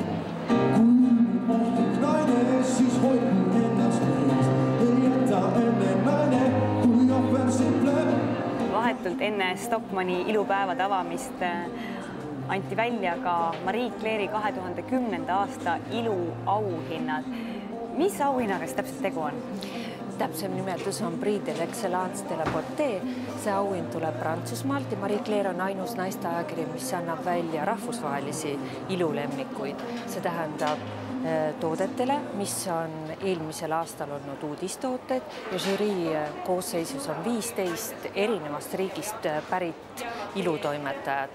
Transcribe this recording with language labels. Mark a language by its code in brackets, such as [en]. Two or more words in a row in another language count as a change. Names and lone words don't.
[et] Vahetult enne Stockmanni ilupäevade avamist anti välja ka Marie Claire'i 2010. aasta iluauhinnad. Mis auhinnaga täpselt tegu on? [fr] Täpsem nimetus on Prix de l'Excellence de la Beauté. [et] See auhind tuleb Prantsusmaalt ja Marie Claire on ainus naisteajakiri, mis annab välja rahvusvahelisi ilulemmikuid. See tähendab toodetele, mis on eelmisel aastal olnud uudistooted ja žürii koosseisus on 15 erinevast riigist pärit ilutoimetajad.